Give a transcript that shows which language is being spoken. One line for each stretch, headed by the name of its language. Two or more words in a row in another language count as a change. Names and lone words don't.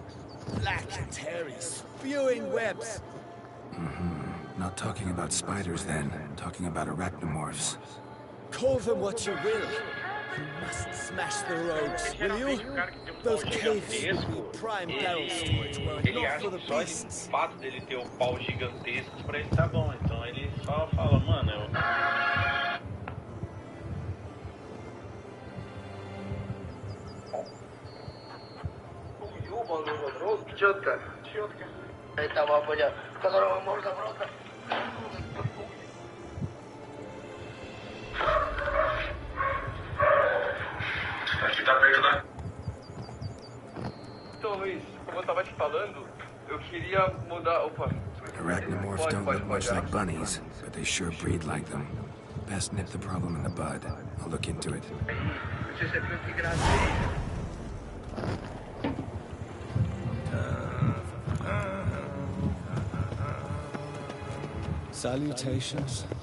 English: Black and hairy, spewing webs. Not talking about spiders then, talking about arachnomorphs. Call them what you will. You must smash the rogues, will you? Those caves will be prime barrel storage were
Portuguese: Ele
English: not
Portuguese: acha
English: for the
Portuguese: que só
English: beasts.
Portuguese: o fato dele ter um pau gigantesco pra ele tá bom. Então ele só fala, mano, eu...
Russian: Четко. Это бабуля, которого можно просто...
Portuguese: Aqui tá perto da... Então, Luiz, como eu tava te falando, eu queria mudar... Opa.
English: Arachnomorphs don't look much like bunnies, but they sure breed like them. Best nip the problem in the bud. I'll look into it. Salutations.